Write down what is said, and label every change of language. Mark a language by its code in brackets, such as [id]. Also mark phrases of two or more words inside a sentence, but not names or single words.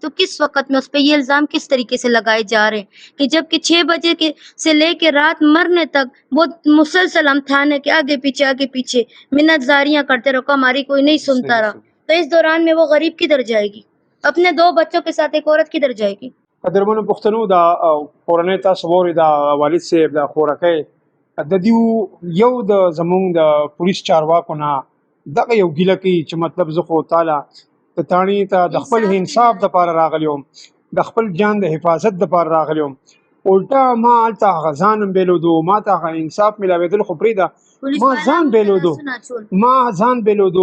[ur] تو کس وقت میں اس پہ یہ الزام کس طریقے سے لگائے جا رہے ہیں کہ جب کہ 6 بجے سے لے کے رات مرنے تک وہ مسلسل ہم تھانے کے آگے پیچھے منت زاریاں کرتے رہو، ہماری کوئی نہیں سنتا رہا. تو اس دوران میں وہ غریب کدھر جائے گی؟ اپنے 2 بچوں کے ساتھ ایک عورت کدھر جائے گی؟ [ps] قدرمنو پښتنو دا کورنۍ تاسو ووري دا والد صاحب دا خورکۍ د دیو یو د زمونږ د پولیس چارواکو نه دغه یو ګیله کوي چې مطلب زه خو تعالی ته تاڼي ته د خپل انصاف دپاره راغلی وم، د خپل جان د حفاظت دپاره راغلی وم، الټا ما هلته هغه ځان هم بیلودو، ما ته هغه انصاف میلاوېدل خو پرېږده، ما ځان بیلودو، ما ځان بیلودو.